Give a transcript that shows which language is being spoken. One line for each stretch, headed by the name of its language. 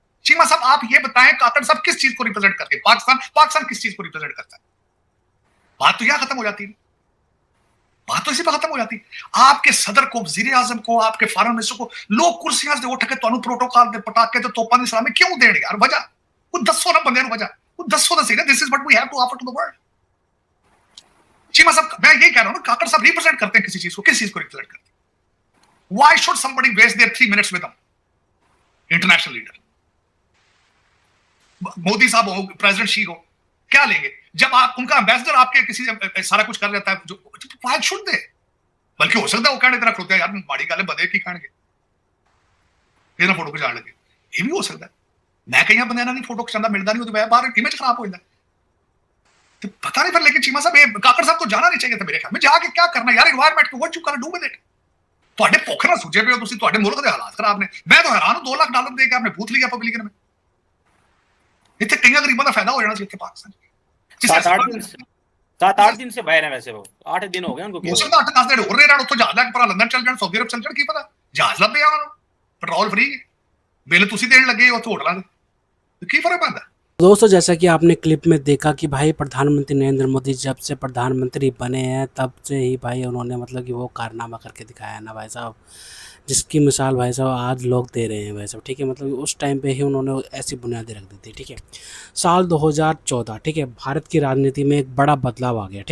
Hindi: चीमा साहब आप ये बताएं, काकड़ साहब किस चीज को रिप्रेजेंट करते हैं? पाकिस्तान किस चीज को रिप्रेजेंट करता है? बात तो यह खत्म हो जाती है, बात तो इसी पर खत्म हो जाती है। आपके सदर को, वजीर आजम को, आपके फॉरेन मिनिस्टर को लोग कुर्सियां से उठ के
Punjabi: ਤੁਹਾਨੂੰ प्रोटोकॉल ਦੇ ਪਟਾਕੇ ਤੇ ਤੋਪਾਂ ਦੀ ਸਲਾਮੀ ਕਿਉਂ ਦੇਣਗੇ ਯਾਰ? ਵਜ੍ਹਾ ਉਹ ਦੱਸੋ ਨਾ ਬੰਦਿਆਂ ਨੂੰ, ਵਜ੍ਹਾ ਉਹ ਦੱਸੋ ਤਾਂ ਸਹੀ ਨਾ।
English: This is what we have to offer to the world.
Hindi: Cheema साहब, मैं यही कह रहा हूं ना, काकड़ साहब रिप्रेजेंट करते हैं किसी चीज को, किस चीज को रिप्रेजेंट करते हैं?
English: Why should somebody waste their 3 minutes with them?
Hindi: International leader Modi साहब हो, प्रेसिडेंट शी हो, क्या लेंगे जब आप उनका एम्बेसडर आपके किसी सारा कुछ कर लेता है? जो
English: Why should they?
Hindi: बल्कि हो सकता है वो कहने तरह खड़ोते हैं, यार माड़ी गल बदे की खाणगे ये ना फोटो खिचाण लगे, ये भी हो सकता है। मैं कई बंदे नहीं फोटो खिचांदा मिलता नहीं, वो बाहर इमेज खराब हो जाता है। तो पता नहीं फिर, लेकिन चीमा साहब, ये काकड़ साहब को जाना नहीं चाहिए था मेरे ख्याल में। जाके क्या करना यार एनवायरनमेंट को,
English: What you can do with it?
Punjabi: ਤੁਹਾਡੇ ਭੁੱਖ ਨਾਲ ਸੁਝੇ ਪਏ ਹੋ ਤੁਸੀਂ, ਤੁਹਾਡੇ ਮੁਲਕ ਦੇ ਹਾਲਾਤ ਖਰਾਬ ਨੇ। ਮੈਂ ਤਾਂ ਹੈਰਾਨ ਹਾਂ, $2 ਲੱਖ ਦੇ ਕੇ ਆਪਨੇ ਬੂਥ ਲਿਆ ਪਬਲਿਕ ਨੇ। ਇੱਥੇ ਕਈਆਂ ਗਰੀਬਾਂ ਦਾ ਫਾਇਦਾ ਹੋ ਜਾਣਾ ਸੀ ਇੱਥੇ ਪਾਕਿस्तान।
Hindi: 7-8 दिन से बाहर है, वैसे वो 8 दिन हो गए उनको।
Punjabi: ਹੋ ਸਕਦਾ 8-10 ਦਿਨ ਹੋਰ ਰਹੇ ਰਹਿਣ, ਉੱਥੋਂ ਜਹਾਜ਼ ਲੈ ਕੇ ਭਰਾ ਲੰਦਨ ਚੱਲ ਜਾਣ, ਸਾਊਦੀ ਅਰਬ ਚੱਲ ਜਾਣ, ਕੀ ਪਤਾ। ਜਹਾਜ਼ ਲੱਭੇ ਆ ਉਹਨਾਂ ਨੂੰ, ਪੈਟਰੋਲ ਫ੍ਰੀ, ਬਿੱਲ ਤੁਸੀਂ ਦੇਣ ਲੱਗੇ ਉੱਥੇ ਹੋਟਲਾਂ ਦੇ, ਕੀ ਫਰਕ ਪੈਂਦਾ?
Hindi: दोस्तों, जैसा कि आपने क्लिप में देखा कि भाई प्रधानमंत्री नरेंद्र मोदी जब से प्रधानमंत्री बने हैं तब से ही भाई उन्होंने मतलब कि वो कारनामा करके दिखाया है ना भाई साहब, जिसकी मिसाल भाई साहब आज लोग दे रहे हैं भाई साहब। ठीक है, मतलब कि उस टाइम पे ही उन्होंने ऐसी बुनियादें रख दी थी। ठीक है, साल 2014, ठीक है, भारत की राजनीति में एक बड़ा बदलाव आ गया।